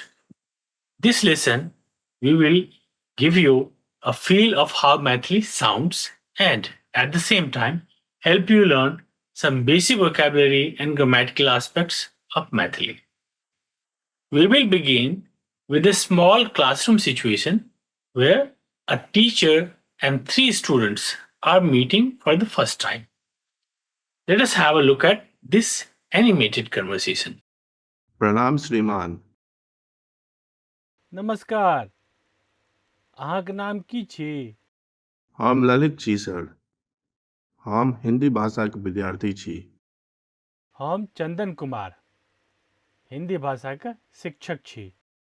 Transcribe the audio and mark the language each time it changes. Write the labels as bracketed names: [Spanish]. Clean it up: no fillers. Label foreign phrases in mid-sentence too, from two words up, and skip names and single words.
[English] This lesson, we will give you a feel of how Maithili sounds and at the same time help you learn some basic vocabulary and grammatical aspects of Maithili. We will begin with a small classroom situation where a teacher and three students are meeting for the first time. Let us have a look at this animated conversation. [Maithili] प्रणाम श्रीमान। नमस्कार। अहाँक नाम की छी? हम ललित छी सर। हम हिंदी भाषाक विद्यार्थी छी। हम चंदन कुमार, हिंदी भाषाक शिक्षक छी।